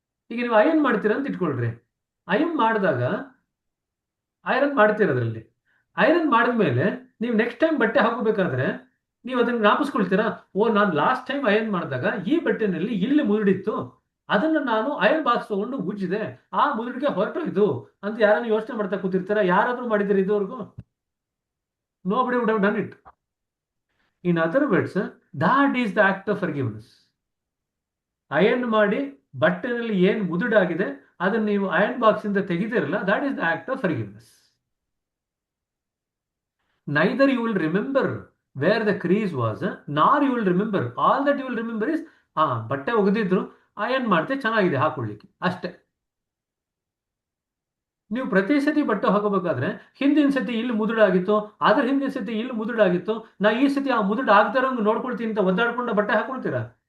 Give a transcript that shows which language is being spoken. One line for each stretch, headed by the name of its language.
Kannada: ಈಗ ನೀವು ಅಯನ್ ಮಾಡ್ತೀರಾ ಅಂತ ಇಟ್ಕೊಳ್ರಿ, ಅಯನ್ ಮಾಡಿದಾಗ ಐರನ್ ಮಾಡ್ತೀರದ್ರಲ್ಲಿ. ಐರನ್ ಮಾಡಿದ್ಮೇಲೆ ನೀವು ನೆಕ್ಸ್ಟ್ ಟೈಮ್ ಬಟ್ಟೆ ಹಾಕೋಬೇಕಾದ್ರೆ ನೀವು ಅದನ್ನ ಜ್ಞಾಪಿಸ್ಕೊಳ್ತೀರಾ, ಓ ನಾನು ಲಾಸ್ಟ್ ಟೈಮ್ ಅಯನ್ ಮಾಡಿದಾಗ ಈ ಬಟ್ಟೆನಲ್ಲಿ ಇಲ್ಲಿ ಮುದುಡಿತ್ತು, ಅದನ್ನ ನಾನು ಅಯನ್ ಬಾಕ್ಸ್ ತಗೊಂಡು ಉಜ್ಜಿದೆ, ಆ ಮುದುಡಿಗೆ ಹೊರಟೋಯ್ತು ಅಂತ ಯಾರನ್ನು ಯೋಚನೆ ಮಾಡ್ತಾ ಕೂತಿರ್ತಾರ? ಯಾರಾದ್ರೂ ಮಾಡಿದಿರಿ ಇದುವರೆಗೂ?
English: Nobody would have done it. In other words, that is the act of forgiveness.
Kannada: Iron ಮಾಡಿ ಬಟ್ಟೆನಲ್ಲಿ ಏನ್ ಮುದುಡಾಗಿದೆ ಅದನ್ನ ನೀವು ಅಯನ್ ಬಾಕ್ಸ್ ಇಂದ ತೆಗಿದಿರಲ್ಲ,
English: that is the act of forgiveness. Neither you will remember where the crease was, nor you will remember. All that you will remember is
Kannada: ಬಟ್ಟೆ ಒಗೆದಿದ್ರು, iron ಮಾಡ್ತೆ, ಚೆನ್ನಾಗಿದೆ ಹಾಕೊಳ್ಳಿಕ್ಕೆ, ಅಷ್ಟೇ. ನೀವು ಪ್ರತಿ ಸತಿ ಬಟ್ಟೆ ಹಾಕೋಬೇಕಾದ್ರೆ ಹಿಂದಿನ ಸತಿ ಇಲ್ಲಿ ಮುದುಡಾಗಿತ್ತು, ಅದ್ರ ಹಿಂದಿನ ಸತಿ ಇಲ್ಲಿ ಮುದುಡಾಗಿತ್ತು, ನಾ ಈ ಸತಿ ಆ ಮುದುಡು ಆಗ್ತಾರಂಗ್ ನೋಡ್ಕೊಳ್ತೀನಿ ಅಂತ ಒದ್ದಾಡ್ಕೊಂಡು ಬಟ್ಟೆ ಹಾಕೊಳ್ತೀರಾ?